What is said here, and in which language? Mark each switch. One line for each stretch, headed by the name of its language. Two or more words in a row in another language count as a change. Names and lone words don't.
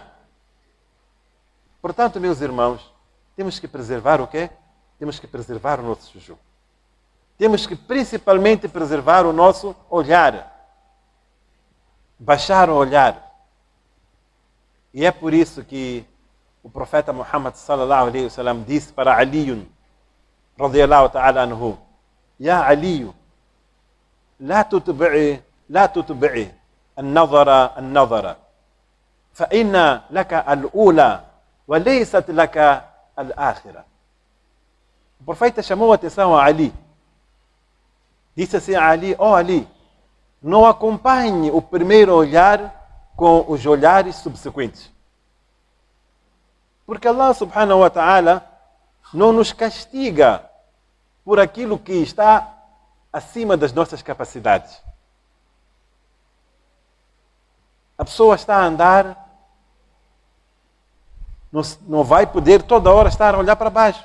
Portuguese: Portanto, meus irmãos, temos que preservar o quê? Temos que preservar o nosso juju. Temos que principalmente preservar o nosso olhar. Baixar o olhar. E é por isso que o profeta Muhammad
Arabic: صلى الله عليه وسلم
Portuguese: disse para Ali,
Arabic: رضي الله تعالى عنه يا علي, لا تتبعي النظر فإن لك الأولى وليست لك الآخرة.
Portuguese: O profeta chamou a atenção a Ali. Disse assim a Ali: ó Ali, não acompanhe o primeiro olhar com os olhares subsequentes. Porque Allah
Arabic: سبحانه وتعالى
Portuguese: não nos castiga por aquilo que está acima das nossas capacidades. A pessoa está a andar, não vai poder toda hora estar a olhar para baixo.